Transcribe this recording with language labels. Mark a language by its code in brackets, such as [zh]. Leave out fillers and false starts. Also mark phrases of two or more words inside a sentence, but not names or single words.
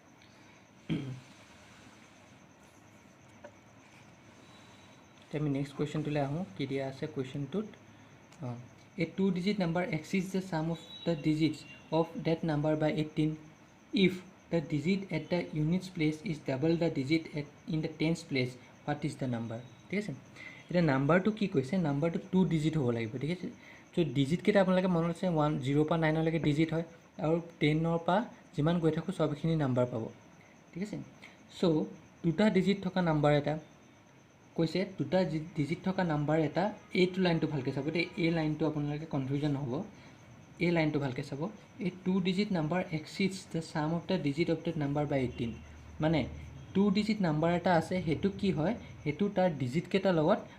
[en] আমি next question [as] টো লৈ আহোঁ কি দিয়া আছে [en] question to a 2-digit number exceeds the sum of the digits of that number by 18 if the digit at the units place is double the digit in the tens place what is the number [as] ঠিক আছে এটা নাম্বার টু কি কৈছে নাম্বার টু 2 digit হ'ব লাগিব ঠিক আছে সো digit কেটা আপোনালোকে মনত আছে 1 0 পা 9 লৈকে digit হয় আৰু 10 ৰ পা যিমান গৈ থাকো সবখিনি নাম্বার পাব ঠিক আছে সো দুটা digit থকা নাম্বার এটা কৈছে দুটা ডিজিট থকা নাম্বাৰ এটা এইটো লাইনটো ভালকে চাব দে এই লাইনটো আপোনালোকে কনফিউজন হ'ব এই লাইনটো ভালকৈ চাব এই [en] 2 digit number exceeds the sum of the digit of the number by 18 [as] মানে [en] 2 digit number [as] এটা আছে সেইটো কি হয় সেইটো তাৰ ডিজিট কেইটাৰ লগত